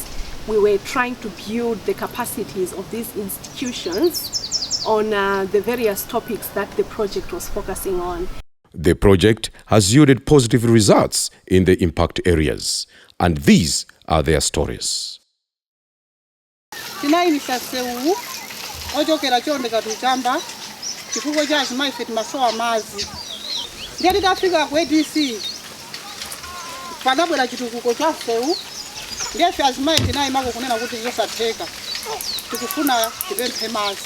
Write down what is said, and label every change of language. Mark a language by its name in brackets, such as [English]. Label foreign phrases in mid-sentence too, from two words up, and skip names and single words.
[English] We were trying to build the capacities of these institutions on the various topics that the project was focusing on. The project has yielded positive results in the impact areas, and these are their stories. [Nyanja] Chifukwa cha azimayi ife timasowa madzi. Ndiye tidafika ku ADC panabwera chitukuko cha sewu, ndiye ife azimayi tinayimako kunena kuti zosatheka tikufuna tipemphe madzi.